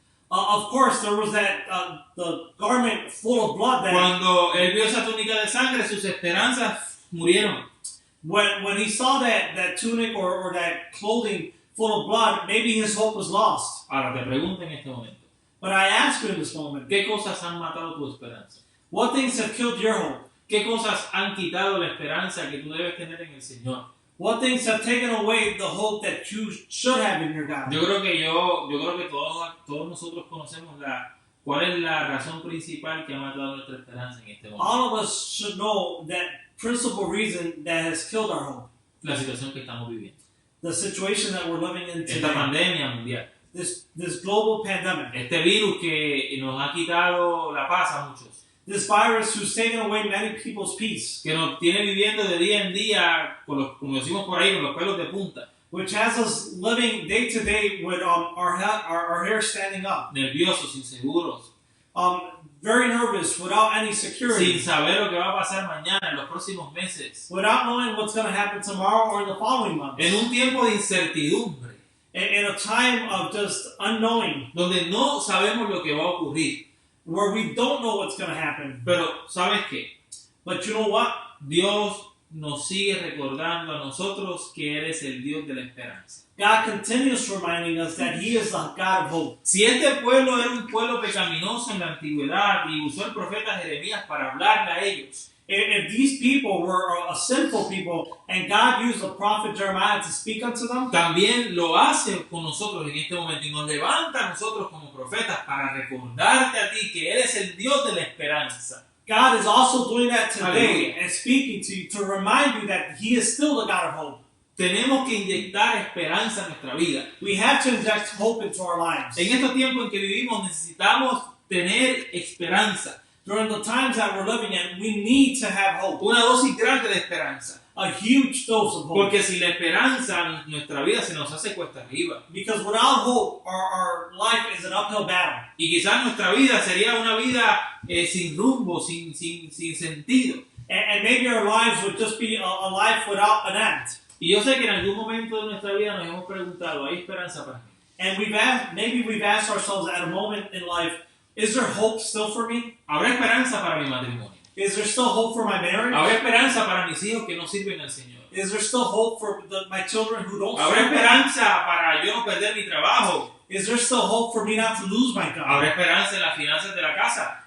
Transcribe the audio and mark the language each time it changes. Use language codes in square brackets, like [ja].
[en] Of course, there was that the garment full of blood that [es] Cuando él vio esa túnica de sangre, sus esperanzas murieron. [en] when he saw that tunic or that clothing full of blood, maybe his hope was lost. [es] Ahora te pregunto en este momento, [en] But I ask you in this moment, [es] ¿qué cosas han matado tu esperanza? [en] what things have killed your hope? [es] ¿Qué cosas han quitado la esperanza que tú debes tener en el Señor? [en] What things have taken away the hope that you should have in your God? [es] Yo creo que todos nosotros conocemos cuál es la razón principal que ha matado nuestra esperanza en este momento. [en] All of us should know that principal reason that has killed our hope. [es] La situación que estamos viviendo. [en] The situation that we're living in [es] Esta [en] today. [es] pandemia mundial. [en] This global pandemic. [es] Este virus que nos ha quitado la paz a muchos. [en] This virus who's taken away many people's peace. [es] Que nos tiene viviendo de día en día, como decimos por ahí, con los pelos de punta. [en] Which has us living day to day with our hair standing up. [es] Nerviosos, inseguros. [en] Very nervous, without any security. [es] Sin saber lo que va a pasar mañana, en los próximos meses. [en] Without knowing what's going to happen tomorrow or in the following months. [es] En un tiempo de incertidumbre. [en] In a time of just unknowing. [es] Donde no sabemos lo que va a ocurrir. [en] Where we don't know what's going to happen. [es] Pero, ¿sabes qué? [en] But you know what? [es] Dios nos sigue recordando a nosotros que Él es el Dios de la esperanza. [en] God continues reminding us that He is the God of hope. [es] Si este pueblo era un pueblo pecaminoso en la antigüedad y usó el profeta Jeremías para hablarle a ellos, [en] if these people were a sinful people and God used the prophet Jeremiah to speak unto them, [es] también lo hace con nosotros en este momento y nos levanta a nosotros como profetas para recordarte a ti que Él es el Dios de la esperanza. [en] God is also doing that today [es] Aleluya. [en] and speaking to you to remind you that He is still the God of hope. [es] Tenemos que inyectar esperanza en nuestra vida. [en] We have to inject hope into our lives. [es] En estos tiempos en que vivimos necesitamos tener esperanza. [en] During the times that we're living in, we need to have hope. [es] Una dosis grande de esperanza. [en] A huge dose of hope. [es] Porque sin la esperanza nuestra vida se nos hace cuesta arriba. [en] Because without hope, our life is an uphill battle. [es] Y quizás nuestra vida sería una vida sin rumbo, sin sentido. [en] And maybe our lives would just be a life without an end. [es] Y yo sé que en algún momento de nuestra vida nos hemos preguntado, ¿hay esperanza para mí? [en] And maybe we've asked ourselves at a moment in life, is there hope still for me? [es] ¿Habrá esperanza para mi matrimonio? [en] Is there still hope for my marriage? [es] ¿Habrá esperanza para mis hijos que no sirven al Señor? [en] Is there still hope for my children who don't [es] ¿Habrá [en] serve [es] esperanza para yo no perder mi trabajo? [en] Is there still hope for me not to lose my job? [es] ¿Habrá esperanza en las finanzas de la casa?